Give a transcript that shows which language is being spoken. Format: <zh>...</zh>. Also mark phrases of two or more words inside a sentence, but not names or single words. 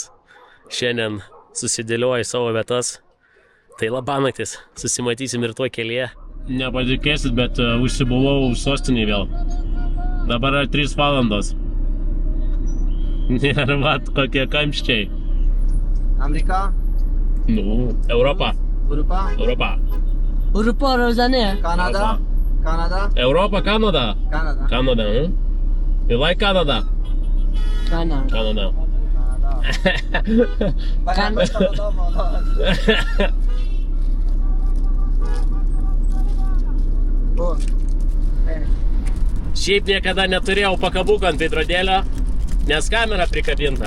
<lt>Šiandien susidėlioju savo vietas. Tai labanaktis, susimatysim ir tuo kelyje. Nepatikėsit, bet užsibuvau sostinėje vėl. Dabar 3 valandos. Ir vat kokie kamščiai. Amerika? Nu, Europa. Europa? Europa. Europa Rosanne. Canada? Canada? Europa, Canada. Canada.</lt> <en>Canada, huh? You like Canada?</en> <lt>Canada. Canada. Šiaip niekada neturėjau pakabuko ant veidrodėlio, nes kamera prikabinta.</lt>